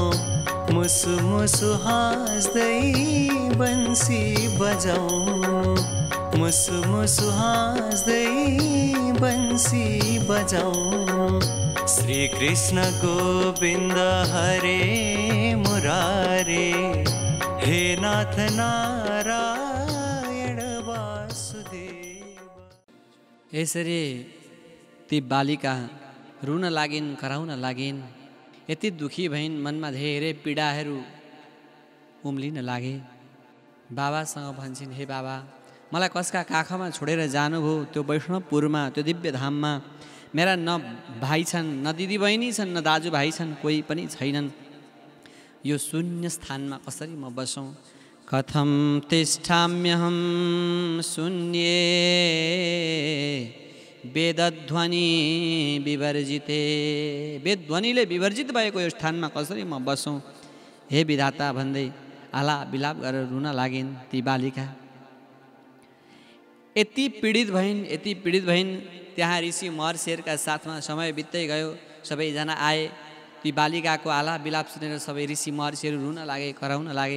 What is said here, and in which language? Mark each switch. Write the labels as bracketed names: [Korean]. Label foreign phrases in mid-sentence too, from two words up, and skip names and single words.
[Nepali] मुसु मुसु हाँस्दै बन्सी बजाउनु, मुसु मुसु हाँस्दै बन्सी बजाउनु। [Sanskrit] श्री कृष्ण गोविंद हरे मुरारे, हे नाथ नारायण वासुदेव। [Nepali] यसरी ती बालिका रुन लागिन्, कराउन लागिन्। यति दुखी भइन्, मनमा धेरै पीडाहरू उम्लिन लागे। बाबासँग भन्छन्, हे बाबा मलाई कसका काखमा छोडेर जानुभयो त्यो वैष्णवपुरमा, त्यो दिव्य धाममा। मेरा न भाइ छन्, न दिदी बहिनी छन्, न दाजुभाइ छन्, कोही पनि छैनन्। यो शून्य स्थानमा कसरी म बसौँ? [Sanskrit] कथं तिष्ठाम्यहं शून्ये वेदध्वनि विवर्जिते। [Nepali] वेदध्वनिले विवर्जित भएको यो स्थानमा कसरी म बसौँ? हे विधाता भन्दै आला बिलाप गरेर रुन लागिन् ती बालिका। यति पीडित भइन्। त्यहाँ ऋषि महर्षिहरूका साथमा समय बित्दै गयो। सबैजना आए। ती बालिकाको आला बिलाप सुनेर सबै ऋषि महर्षिहरू रुन लागे, कराउन लागे।